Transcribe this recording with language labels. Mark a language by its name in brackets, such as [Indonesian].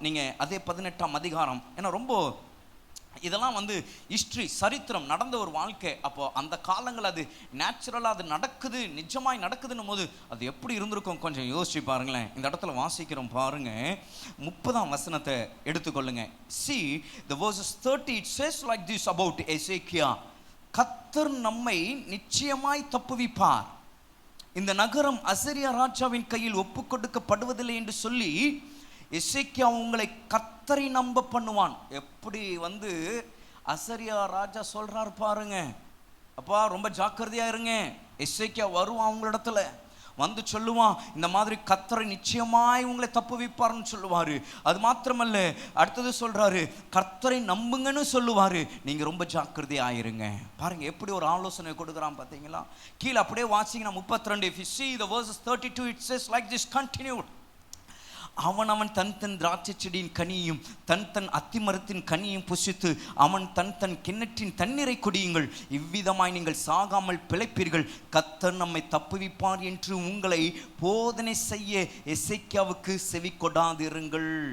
[Tamil] நீங்கள் அதே 18ஆம் அதிகாரம், ஏன்னா ரொம்ப இதெல்லாம் ஹிஸ்ட்ரி, சரித்திரம், நடந்த ஒரு வாழ்க்கை. அப்போ அந்த காலங்கள் அது நேச்சுரலாக அது நடக்குது, நிஜமாய் நடக்குதுன்னும் போது அது எப்படி இருந்திருக்கும் கொஞ்சம் யோசிச்சு பாருங்களேன். இந்த இடத்துல வாசிக்கிறோம் பாருங்க, 30ஆம் வசனத்தை எடுத்துக்கொள்ளுங்க. [English] See the verses 30, it says like this about Ezekiel. [Tamil] கர்த்தர் நம்மை நிச்சயமாய் தப்புவிப்பார், இந்த நகரம் அசரியா ராஜாவின் கையில் ஒப்பு கொடுக்கப்படுவதில்லை என்று சொல்லி எசேக்கியா உங்களை கர்த்தரை நம்ப பண்ணுவான். எப்படி அசரியா ராஜா சொல்றாரு பாருங்க. அப்பா ரொம்ப ஜாக்கிரதையா இருங்க. எசேக்கியா வருவான் உங்களிடத்துல சொல்லுவான், இந்த மாதிரி கர்த்தரை நிச்சயமாய் உங்களை தப்புவிப்பார்னு சொல்லுவாரு. அது மாத்திரமல்ல, அடுத்தது சொல்றாரு கர்த்தரை நம்புங்கன்னு சொல்லுவாரு. நீங்க ரொம்ப ஜாக்கிரதையா இருங்க. பாருங்க எப்படி ஒரு ஆலோசனை கொடுக்குறான் பார்த்தீங்களா. கீழே அப்படியே வாசிங்கன்னா [English] 32, if you see the verses 32, it says like this, continued. [Tamil] அவன் தன் திராட்சை செடியின் கனியும் தன் அத்திமரத்தின் கனியும் புசித்து அவன் தன் கிண்ணற்றின் தண்ணீரை குடியுங்கள், இவ்விதமாய் நீங்கள் சாகாமல் பிழைப்பீர்கள், கர்த்தர் நம்மை தப்புவிப்பார் என்று உங்களை போதனை செய்ய எசேக்கியாவுக்கு செவி கொடாதிருங்கள்.